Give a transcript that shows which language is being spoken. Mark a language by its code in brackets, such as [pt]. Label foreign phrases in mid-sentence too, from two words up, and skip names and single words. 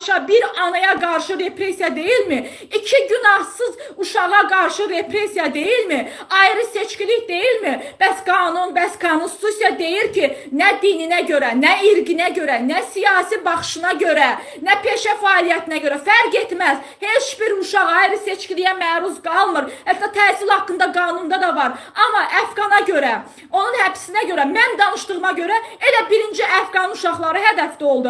[tr] bir anaya karşı represiya değil mi? İki günahsız uşağa karşı represiya değil mi? Ayrı seçkilik değil mi? [az] Bəs qanun, bəs konstitusiya deyir ki, nə dininə görə, nə irqinə görə, nə siyasi baxışına görə, nə peşə fəaliyyətinə görə fərq etməz. Heç bir uşaq ayrı seçkiliyə məruz qalmır. Hətta təhsil haqqında qanunda da var. Amma Əfqana görə, onun həbsinə görə, mən danışdığıma görə elə birinci Əfqan uşaqları hədəfdə oldu.